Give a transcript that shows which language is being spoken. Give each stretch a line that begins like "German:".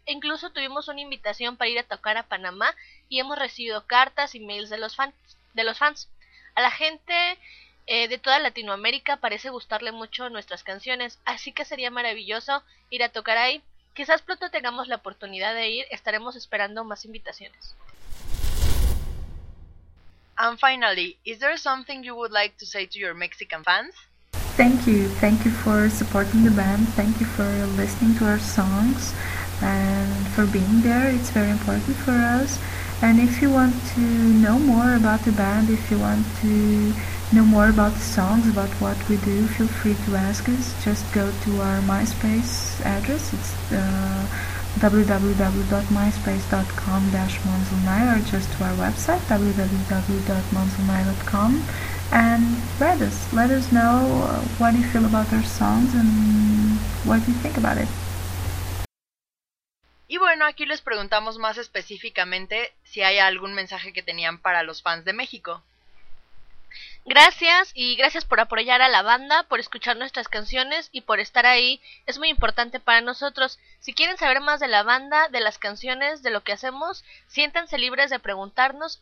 Spanish: E incluso tuvimos una invitación para ir a tocar a Panamá y hemos recibido cartas y mails de los fans. A la gente de toda Latinoamérica parece gustarle mucho nuestras canciones, así que sería maravilloso ir a tocar ahí. Quizás pronto tengamos la oportunidad de ir, estaremos esperando más invitaciones.
English: And finally, is there something you would like to say to your Mexican fans? Thank you for supporting the band, thank you for listening to our songs, and for being there, it's very important for us. And if you want to know more about the band, if you want to know more about the songs, about what we do, feel free to ask us. Just go to our MySpace address, it's www.myspace.com-monzulnai, or just to our website, www.monzulnai.com, and write us. Let us know what you feel about our songs and what you think about it.
Spanish: Y bueno, aquí les preguntamos más específicamente si hay algún mensaje que tenían para los fans de México. Gracias y gracias por apoyar a la banda, por escuchar nuestras canciones y por estar ahí. Es muy importante para nosotros. Si quieren saber más de la banda, de las canciones, de lo que hacemos, siéntanse libres de preguntarnos.